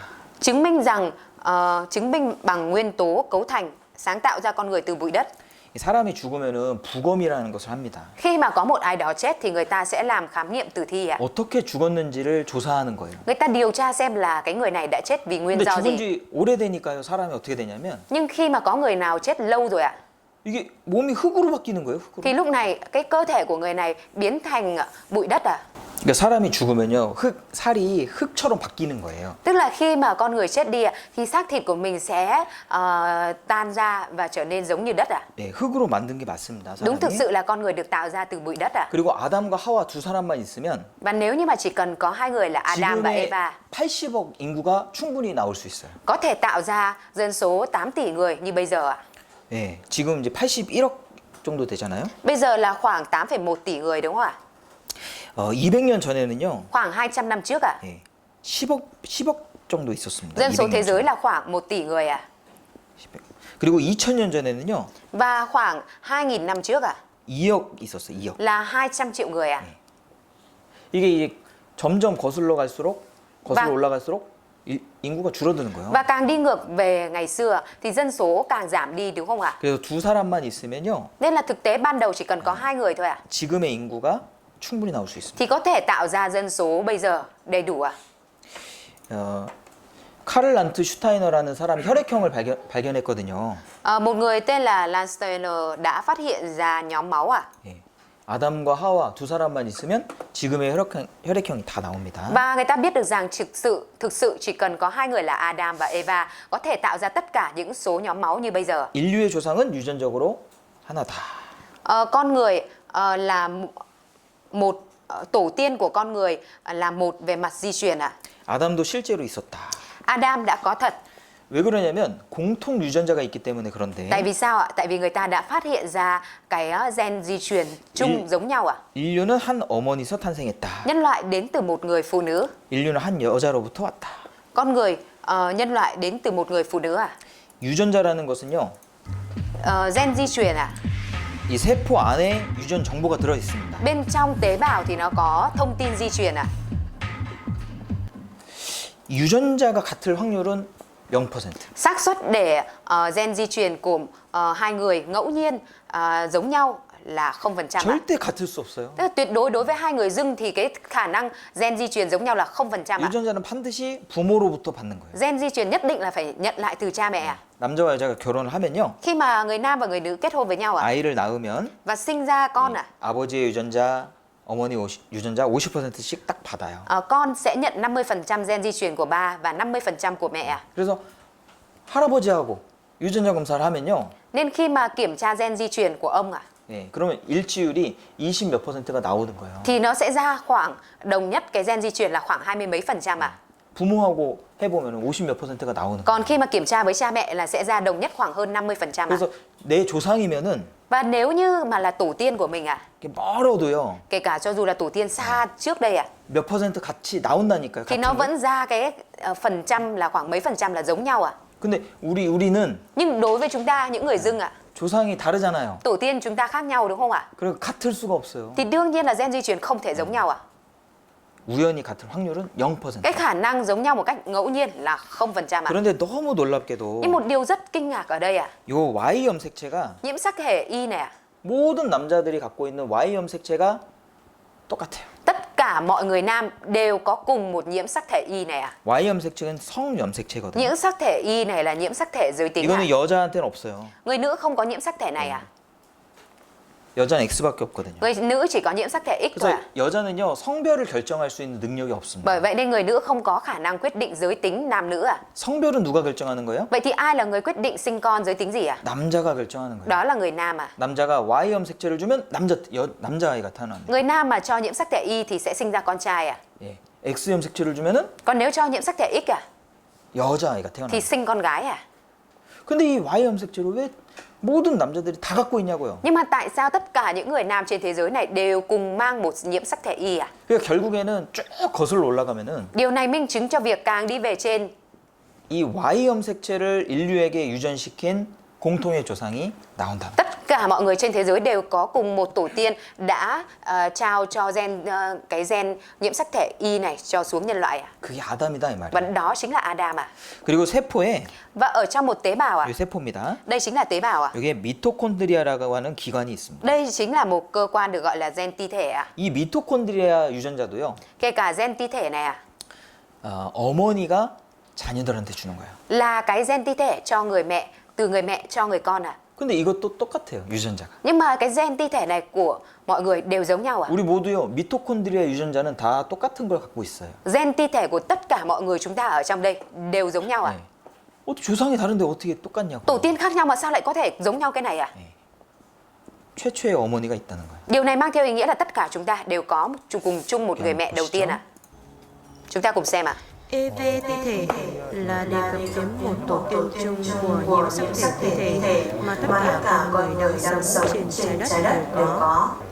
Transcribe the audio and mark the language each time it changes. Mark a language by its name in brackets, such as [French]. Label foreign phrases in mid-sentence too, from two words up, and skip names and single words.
[Vietnamese] Chứng minh bằng nguyên tố cấu thành sáng tạo ra con người từ bụi đất. [Korean] 사람이 죽으면은 부검이라는 것을 합니다. [Vietnamese] Khi mà có một ai đó chết thì người ta sẽ làm khám nghiệm tử thi ạ. [Korean] 어떻게 죽었는지를 조사하는 거예요. [Vietnamese] Người ta điều tra xem là cái người này đã chết vì nguyên [Korean] 근데 [Vietnamese] do [Korean] 죽은 [Vietnamese] gì. [Korean] 지 오래되니까요. 사람이 어떻게 되냐면 [Vietnamese] Nhưng khi mà có người nào chết lâu rồi ạ, [Korean] 이게 몸이 흙으로 바뀌는 거예요. 흙으로. [Vietnamese] thì lúc này cái cơ thể của người này biến thành bụi đất ạ. [Korean] 그러니까 사람이 죽으면요, 살이 흙처럼 바뀌는 거예요. [Vietnamese] Tức là khi mà con người chết đi thì xác thịt của mình sẽ tan ra và trở nên giống như đất à? [Korean] 네, 흙으로 만든 게 맞습니다. [Vietnamese] Đúng, thực [Korean] 사람이. [Vietnamese] sự là con người được tạo ra từ bụi đất à? [Korean] 그리고 아담과 하와 두 사람만 있으면 [Vietnamese] Và nếu như mà chỉ cần có hai người là Adam và [Korean] 지금의 [Vietnamese] Eva [Korean] 80억 인구가 충분히 나올 수 있어요. [Vietnamese] có thể tạo ra dân số 8 tỷ người như bây giờ ạ. [Korean] 네, 지금 이제 81억 정도 되잖아요. [Vietnamese] Bây giờ là khoảng 8,1 tỷ người đúng không ạ? [Korean] 200년 전에는요, [Vietnamese] Khoảng 200 năm trước ạ. [Korean] 예, 10억 정도 있었습니다. [Vietnamese] Dân số [Korean] 200년 [Vietnamese] thế giới [Korean] 전에. [Vietnamese] là khoảng 1 tỷ người ạ. [Korean] 10억. 그리고 2000년 전에는요, [Vietnamese] Và khoảng 2.000 năm trước ạ [Korean] 2억 있었어요. 2억. [Vietnamese] là 200 triệu người ạ. [Korean] 이게 이제 점점 거슬러 [Vietnamese] Vâng. [Korean] 올라갈수록 인구가 줄어드는 거예요. [Vietnamese] Và càng đi ngược về ngày xưa thì dân số càng giảm đi đúng không ạ? [Korean] 그래서 두 사람만 있으면요, [Vietnamese] Nên là thực tế ban đầu chỉ cần có hai người thôi ạ. [Korean] 지금의 인구가 충분히 나올 수 있습니다. [Vietnamese] Thì có thể tạo ra dân số bây giờ đầy đủ ạ. [Korean] 카를 란트 슈타이너라는 사람이 혈액형을 발견했거든요. [Vietnamese] Một người tên là Lance Steiner đã phát hiện ra nhóm máu ạ. [Korean] 예. 아담과 하와 두 사람만 있으면 지금의 혈액형이 다 나옵니다. [Vietnamese] Và người ta biết được rằng thực sự chỉ cần có hai người là Adam và Eva có thể tạo ra tất cả những số nhóm máu như bây giờ. [Korean] 인류의 조상은 유전적으로 하나다. [Vietnamese] Con người là một tổ tiên của con người là một về mặt di truyền ạ. [Korean] 아담도 실제로 있었다. [Vietnamese] Adam đã có thật. [Korean] 왜 그러냐면 공통 유전자가 있기 때문에 그런데 [Vietnamese] Tại vì sao ạ? Tại vì người ta đã phát hiện ra cái gen di truyền chung giống nhau ạ. [Korean] 인류는 한 어머니서 탄생했다. [Vietnamese] Nhân loại đến từ một người phụ nữ. [Korean] 인류는 한 여자로부터 왔다. [Vietnamese] Con người, nhân loại đến từ một người phụ nữ à? [Korean] 유전자라는 것은요, [Vietnamese] Gen di truyền à? [Korean] 이 세포 안에 유전 정보가 들어 있습니다. [Vietnamese] Bên trong tế bào thì nó có thông tin di truyền à? [Korean] 유전자가 같을 확률은 0%. [Vietnamese] Xác suất để gen di truyền của hai người ngẫu nhiên giống nhau là 0% ạ. [Korean] 절대 같을 수 없어요. [Vietnamese] Tức là tuyệt đối đối với hai người dưng thì cái khả năng gen di truyền giống nhau là 0% ạ. [Korean] 유전자는 반드시 부모로부터 받는 거예요. [Vietnamese] Gen di truyền nhất định là phải nhận lại từ cha mẹ à? [Korean] 남자와 여자가 결혼을 하면요, [Vietnamese] Khi mà người nam và người nữ kết hôn với nhau à? [Korean] 아이를 낳으면 [Vietnamese] Và sinh ra con à? [Korean] 아버지의 유전자, 어머니 유전자 50%씩 딱 받아요. [Vietnamese] Con sẽ nhận 50% gen di truyền của ba và 50% của mẹ à? [Korean] 그래서 할아버지하고 유전자 검사를 하면요, [Vietnamese] Nên khi mà kiểm tra gen di truyền của ông à, [Korean] 네, 그러면 일치율이 20 몇 %가 나오는 거예요. [Vietnamese] thì nó sẽ ra khoảng đồng nhất cái gen di truyền là khoảng 20 mấy % à. [Korean] 부모하고 해보면 50 몇 %가 나오는 거예요. [Vietnamese] Còn khi mà kiểm tra với cha mẹ là sẽ ra đồng nhất khoảng hơn 50% à. [Korean] 그래서 내 조상이면은 [Vietnamese] Và nếu như mà là tổ tiên của mình à, [Korean] 이게 멀어도요, [Vietnamese] kể cả cho dù là tổ tiên xa trước đây à, [Korean] 몇 % 같이 나온다니까요. [Vietnamese] thì [Korean] 같은 [Vietnamese] nó [Korean] 게. [Vietnamese] vẫn ra cái phần trăm là khoảng mấy % là giống nhau à. [Korean] 근데 우리는 [Vietnamese] Nhưng đối với chúng ta những người dưng à, [Korean] 조상이 다르잖아요. [Vietnamese] tổ tiên chúng ta khác nhau đúng không ạ? [Korean] 그리고 같을 수가 없어요. [Vietnamese] Thì đương nhiên là gen di truyền không thể giống nhau à. [Korean] 우연히 같을 확률은 0%. [Vietnamese] Cái khả năng giống nhau một cách ngẫu nhiên là 0% à. [Korean] 그런데 너무 놀랍게도 [Vietnamese] Nhưng một điều rất kinh ngạc ở đây à, [Korean] 요 Y 염색체가 [Vietnamese] nhiễm sắc thể Y này à, [Korean] 모든 남자들이 갖고 있는 Y 염색체가 똑같아요. [Vietnamese] tất cả mọi người nam đều có cùng một nhiễm sắc thể Y này à. [Korean] Y 염색체는 성 염색체거든요. [Vietnamese] Nhiễm sắc thể Y này là nhiễm sắc thể giới tính à. [Korean] 이거는 여자한테는 없어요. [Vietnamese] Người nữ không có nhiễm sắc thể này à. [Korean] 여자는 X밖에 없거든요. [Vietnamese] Người nữ chỉ có nhiễm sắc thể X thôi [Korean] 그래서 [Vietnamese] à. [Korean] 여자는요, 성별을 결정할 수 있는 능력이 없습니다. [Vietnamese] Bởi vậy nên người nữ không có khả năng quyết định giới tính nam nữ à. [Korean] 성별은 누가 결정하는 거예요? [Vietnamese] Vậy thì ai là người quyết định sinh con giới tính gì à? [Korean] 남자가 결정하는 거예요. [Vietnamese] Đó là người nam à. [Korean] 남자가 Y 염색체를 주면 남자아이가 태어나는 거예요. [Vietnamese] Người nam mà cho nhiễm sắc thể Y thì sẽ sinh ra con trai à. [Korean] 예. X 염색체를 주면은 [Vietnamese] Còn nếu cho nhiễm sắc thể X à [Korean] 여자아이가 태어나는 [Vietnamese] thì [Korean] 거예요. [Vietnamese] sinh con gái à. [Korean] 근데 이 Y 염색체를 왜 모든 남자들이 다 갖고 있냐고요. [Vietnamese] Nhưng mà tại sao tất cả những người nam trên thế giới này đều cùng mang một nhiễm sắc thể Y à? [Korean] 그러니까 결국에는 쭉 거슬러 올라가면은 [Vietnamese] Điều này minh chứng cho việc càng đi về trên, [Korean] 이 Y 염색체를 인류에게 유전시킨 공통의 조상이 나온다. [Vietnamese] tất cả mọi người trên thế giới đều có cùng một tổ tiên đã trao cho cái gen nhiễm sắc thể Y này cho xuống nhân loại à? [Korean] 그게 아담이다 이 [Vietnamese] Và [Korean] 말이에요. [Vietnamese] đó chính là Adam à? [Korean] 그리고 세포에 [Vietnamese] Và ở trong một tế bào à? [Korean] 이 세포입니다. [Vietnamese] Đây chính là tế bào à? [Korean] 여기에 미토콘드리아라고 하는 기관이 있습니다. [Vietnamese] Đây chính là một cơ quan được gọi là gen ti thể à? [Korean] 이 미토콘드리아 유전자도요, [Vietnamese] Kể cả gen ti thể này à? [Korean] 어머니가 자녀들한테 주는 거예요. [Vietnamese] Là cái gen ti thể cho người mẹ, từ người mẹ cho người con à? [Korean] 근데 이것도 똑같아요. 유전자가. [Vietnamese] Nhưng mà cái gen ti thể này của mọi người đều giống nhau à? [Korean] 우리 모두요. 미토콘드리아 유전자는 다 똑같은 걸 갖고 있어요. [Vietnamese] Gen ti thể của tất cả mọi người chúng ta ở trong đây đều giống nhau à? [Korean] 네. 어떻게 조상이 다른데 어떻게 똑같냐고. [Vietnamese] Tổ tiên khác nhau mà sao lại có thể giống nhau cái này à? [Korean] 최초의 어머니가 있다는 거예요. [Vietnamese] Điều này mang theo ý nghĩa là tất cả chúng ta đều có cùng chung một người mẹ đầu tiên à? Chúng ta cùng xem ạ. EV ti thể là đề cập đến một tổ tiên chung của nhiều sắc thể ti thể mà tất cả mọi người đang sống trên trái đất đều có.